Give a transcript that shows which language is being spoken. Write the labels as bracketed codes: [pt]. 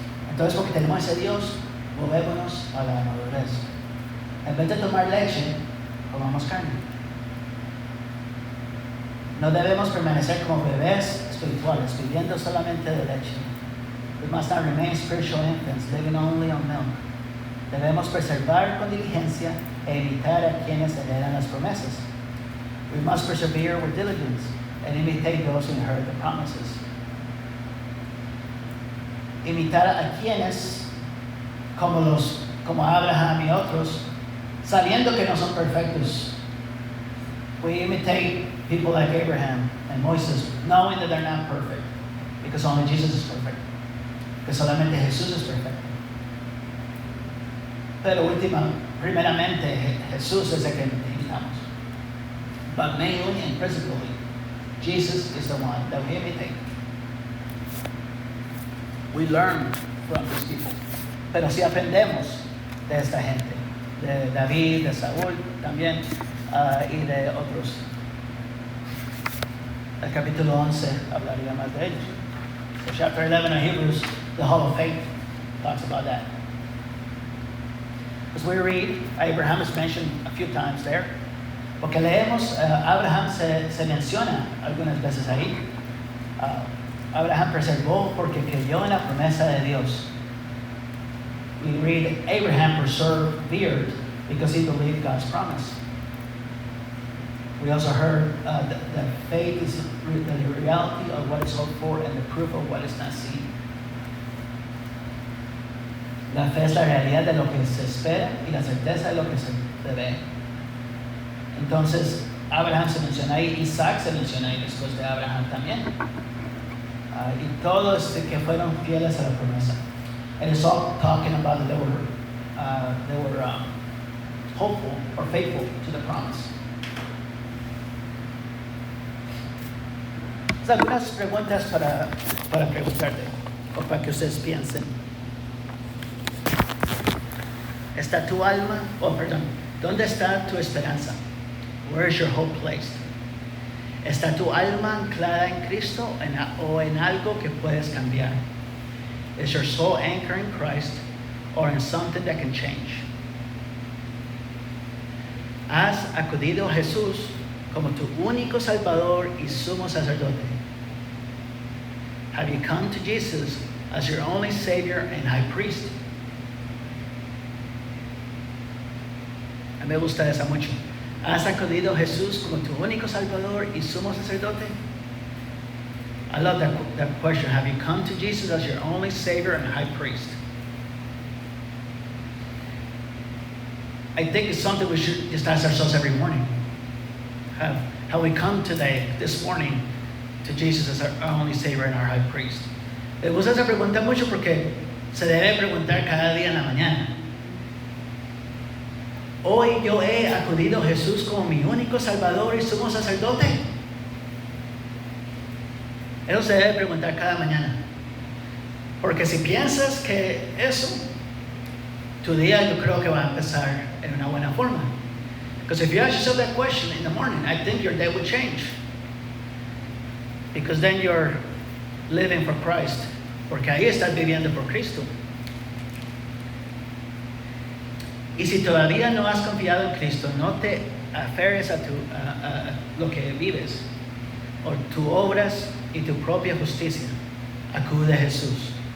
[es] Entonces, porque tenemos ese Dios, movémonos a la madurez. En vez de tomar leche, comamos carne. No debemos permanecer como bebés espirituales, viviendo solamente de leche. [en] We must not remain spiritual infants, living only on milk. [es] Debemos preservar con diligencia e imitar a quienes heredan las promesas. [en] We must persevere with diligence and imitate those who inherit the promises. [es] Imitar a quienes, como Abraham y otros, sabiendo que no son perfectos. [en] We imitate people like Abraham and Moses, knowing that they're not perfect, because only Jesus is perfect, [es] que solamente Jesús es perfecto. Pero primeramente, Jesús es el que imitamos. [en] But mainly and principally, Jesus is the one that we imitate. We learn from these people. [es] Pero si aprendemos de esta gente, de David, de Saúl también, y de otros. El capítulo 11 hablaría más de ellos. [en] So chapter 11 of Hebrews, the Hall of Faith, talks about that. As we read, Abraham is mentioned a few times there. [es] Porque leemos, Abraham se menciona algunas veces ahí. Abraham preservó porque creyó en la promesa de Dios. [en] We read, Abraham persevered because he believed God's promise. We also heard that faith is the reality of what is hoped for and the proof of what is not seen. [es] La fe es la realidad de lo que se espera y la certeza de lo que se ve. Entonces, Abraham se menciona ahí, Isaac se menciona ahí después de Abraham también. Y todos que fueron fieles a la promesa. [en] And it's all talking about that they were hopeful or faithful to the promise. [es] Algunas preguntas para preguntarte o para que ustedes piensen. ¿Está tu alma? ¿Dónde está tu esperanza? [en] Where is your hope placed? [es] ¿Está tu alma anclada en Cristo o en algo que puedes cambiar? [en] Is your soul anchored in Christ or in something that can change? [es] ¿Has acudido a Jesús como tu único Salvador y sumo sacerdote? [en] Have you come to Jesus as your only Savior and High Priest? [es] A mí me gusta esa mucho. ¿Has acudido a Jesús como tu único Salvador y sumo sacerdote? [en] I love that question. Have you come to Jesus as your only Savior and High Priest? I think it's something we should just ask ourselves every morning. How we come this morning, to Jesus as our only Savior and our High Priest. [es] Me gusta esa pregunta mucho porque se debe preguntar cada día en la mañana. Hoy yo he acudido a Jesús como mi único Salvador y sumo sacerdote. Eso se debe preguntar cada mañana. Porque si piensas que eso, tu día yo creo que va a empezar en una buena forma. [en] Because if you ask yourself that question in the morning, I think your day would change. Because then you're living for Christ. [es] Porque ahí estás viviendo por Cristo. Y si todavía no has confiado en Cristo, no te aferres a lo que vives, o tus obras y tu propia justicia. Acude a Jesús.